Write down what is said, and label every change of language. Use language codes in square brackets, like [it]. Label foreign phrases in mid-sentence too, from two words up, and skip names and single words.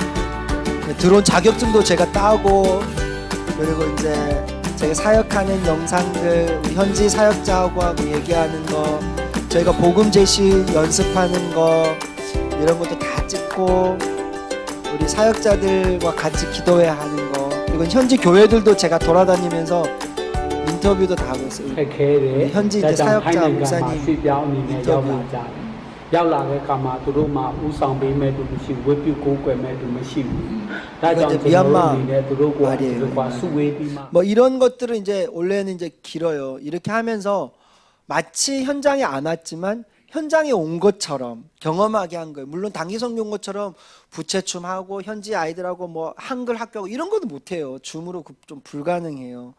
[ko] 드론 자격증도 제가 따고 그리고 이제 제가 사역하는 영상들 우리 현지 사역자하고 얘기하는 거 저희가 복음 제시 연습하는 거 이런 것도 다 찍고 우리 사역자들과 같이 기도회 하는 거 그리고 현지 교회들도 제가 돌아다니면서 인터뷰도 다 하고 있어요. 현지 이제 사역자 목사님 인터뷰 [my] ရောက်လာတဲ့အခါမှာသူတို့မှဥဆောင်ပေးမဲ့သူမရှိဘူးဝေပြုကိုးကွယ်မဲ့သူမရှိဘူးဒါကြောင့်ကျွန်တော်တို့အနေနဲ့သူတို့ကိုစုဝေးပြီးမှ [ko] 뭐 이런 것들은 이제 원래는 이제 길어요. 이렇게 하면서 마치 현장에 안 왔지만 현장에 온 것처럼 경험하게 한 거예요. 물론 단기 선교 온 것처럼 부채춤하고 현지 아이들하고 뭐 한글 학교하고 이런 것도 못해요. 줌으로 좀 불가능해요.